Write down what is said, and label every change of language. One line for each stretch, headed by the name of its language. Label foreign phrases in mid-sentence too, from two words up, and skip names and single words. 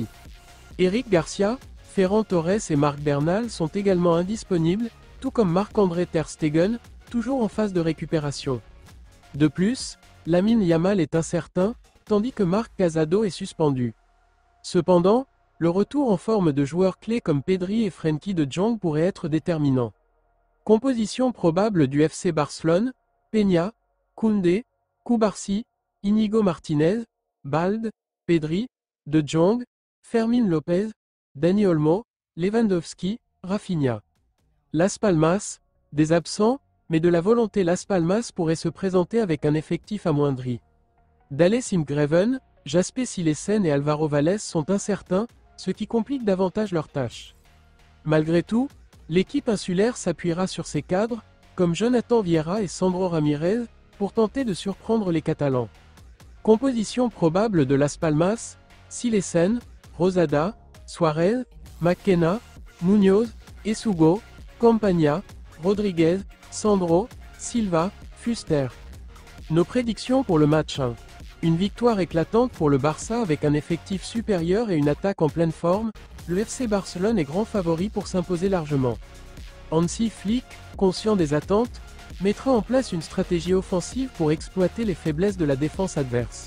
French: Eric Garcia, Ferran Torres et Marc Bernal sont également indisponibles, tout comme Marc-André Ter Stegen, toujours en phase de récupération. De plus, Lamine Yamal est incertain, tandis que Marc Casado est suspendu. Cependant, le retour en forme de joueurs clés comme Pedri et Frenkie de Jong pourrait être déterminant. Composition probable du FC Barcelone: Peña, Koundé, Cubarsí, Íñigo Martínez, Balde, Pedri, de Jong, Fermín López, Dani Olmo, Lewandowski, Rafinha. Las Palmas, des absents, mais de la volonté. Las Palmas pourrait se présenter avec un effectif amoindri. Dale Simgraven, Jasper Cillessen et Alvaro Valles sont incertains, ce qui complique davantage leur tâche. Malgré tout, l'équipe insulaire s'appuiera sur ses cadres, comme Jonathan Viera et Sandro Ramirez, pour tenter de surprendre les Catalans. Composition probable de Las Palmas: Cillessen, Rosada, Suarez, McKenna, Muñoz, Essugo, Campaña, Rodriguez, Sandro, Silva, Fuster. Nos prédictions pour le match 1. Une victoire éclatante pour le Barça avec un effectif supérieur et une attaque en pleine forme, le FC Barcelone est grand favori pour s'imposer largement. Hansi Flick, conscient des attentes, mettra en place une stratégie offensive pour exploiter les faiblesses de la défense adverse.